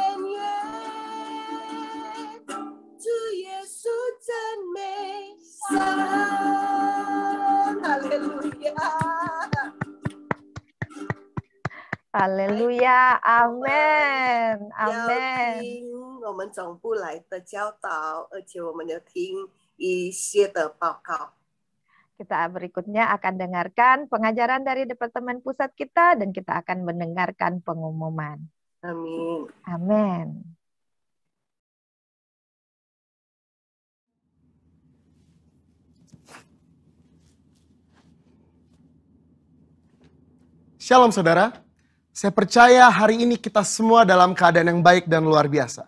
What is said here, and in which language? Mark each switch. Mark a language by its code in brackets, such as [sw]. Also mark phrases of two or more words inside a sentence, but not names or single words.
[zh] 主耶稣真美善，哈利路亚。哈利路亚，阿门，阿要门。听我们总部来的教导，而且我们要听一些的报告。 [id] Kita berikutnya akan dengarkan pengajaran dari Departemen Pusat kita dan kita akan mendengarkan pengumuman. Amin. Amin. Shalom saudara, saya percaya hari ini kita semua dalam keadaan yang baik dan luar biasa.